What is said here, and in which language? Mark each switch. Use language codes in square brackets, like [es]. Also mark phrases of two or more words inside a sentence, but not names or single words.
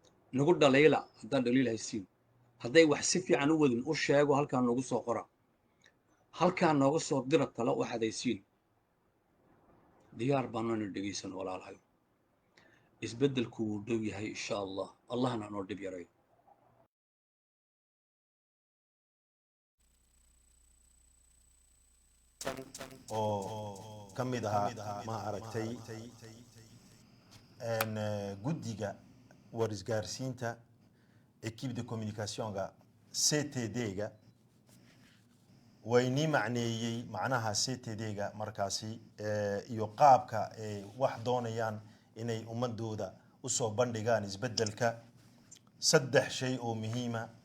[so] nagu dhaliila haddaan dhaliil haysiin hadday wax si fiican u wadin u sheego halkaan noogu soo qora halkaan nooga soo dira talo waxaad haysiin diyaar baanana dhegaysan walaalahay isbeddelku wuu dhow yahay insha allah allahna noo dhib yarayo oo ka mid ahaa ma aragtay guddiga warisgaarsiinta [fr] équipe de communication-ga [so] CTD-ga waynii macneeyey macnaha CTD-ga markaasi iyo qaabka ay wax doonayaan inay ummadooda usoo bandhigaan isbeddelka saddex shay oo muhiima